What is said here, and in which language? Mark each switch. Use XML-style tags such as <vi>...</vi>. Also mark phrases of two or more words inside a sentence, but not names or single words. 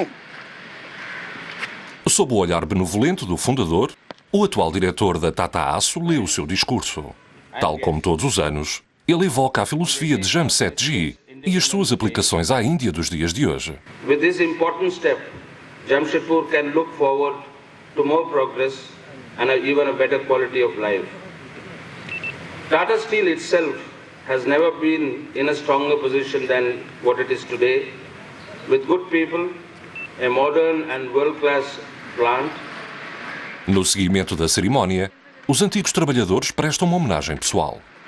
<pt>Sob o olhar benevolente do fundador, o atual diretor da Tata Aço lê o seu discurso. Tal como todos os anos, ele evoca a filosofia de Jamsetji e as suas aplicações à Índia dos dias de hoje.</pt> <en>With this important step, Jamshedpur can look forward to more progress and even a better quality of life. Tata Steel itself has never been in a stronger position than what it is today, with good people, a modern and world-class plant.</en> <pt>No seguimento da cerimónia, os antigos trabalhadores prestam uma homenagem pessoal.</pt>